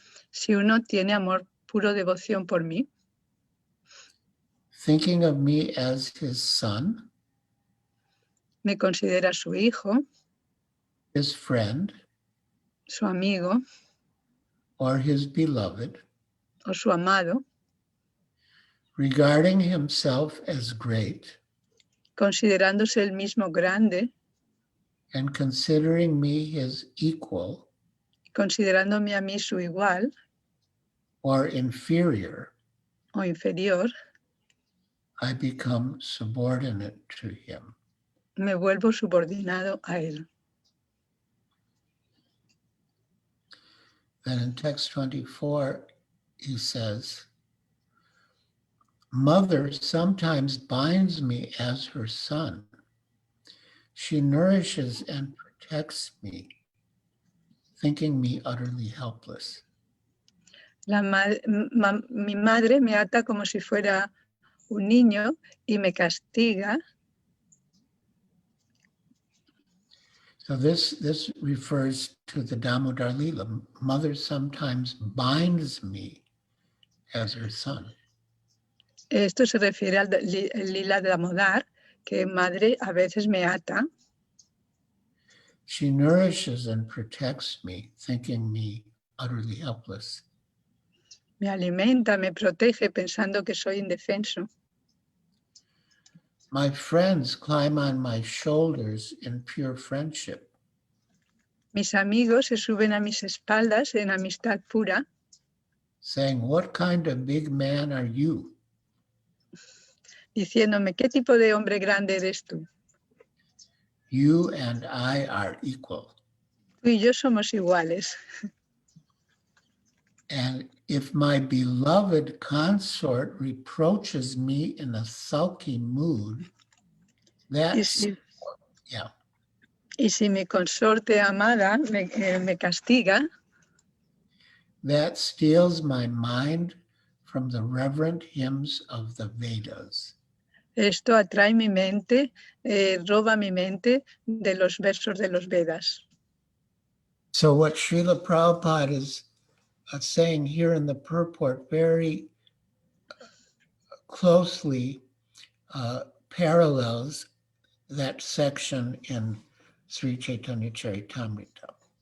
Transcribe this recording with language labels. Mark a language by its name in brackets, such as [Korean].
[Spanish] Si uno tiene amor puro devoción por mí, [English] thinking of me as his son, [Spanish] me considera su hijo, [English] his friend, [Spanish] su amigo [English] or his beloved, [Spanish] o su amado, [English] regarding himself as great [Spanish] considerándose el mismo grande, [English] and considering me his equal [Spanish] considerándome a mí su igual [English] or inferior, [Spanish] o inferior, [English] I become subordinate to him. [Spanish] me vuelvo subordinado a él. [English] Then in text 24, he says, Mother sometimes binds me as her son. She nourishes and protects me, thinking me utterly helpless. [Spanish] Mi madre me ata como si fuera un niño y me castiga. [English] So this refers to the Damodara Lila. Mother sometimes binds me as her son. [Spanish] Esto se refiere al lila de Damodar, que madre a veces me ata. [English] She nourishes and protects me, thinking me utterly helpless. [Spanish] Me alimenta, me protege pensando que soy indefenso. [English] My friends climb on my shoulders in pure friendship. [Spanish] Mis amigos se suben a mis espaldas en amistad pura, [English] saying, what kind of big man are you? [Spanish] diciéndome, ¿qué tipo de hombre grande eres tú? [English] You and I are equal. [Spanish] Tú y yo somos iguales. [English] And if my beloved consort reproaches me in a sulky mood, that's, yeah. [Spanish] Y si mi consorte amada me castiga, [English] that steals my mind from the reverent hymns of the Vedas. [Spanish] Esto atrae mi mente, roba mi mente de los versos de los Vedas. [English] So what Srila Prabhupada is saying here in the purport very closely parallels that section in Sri Chaitanya Charitamrita.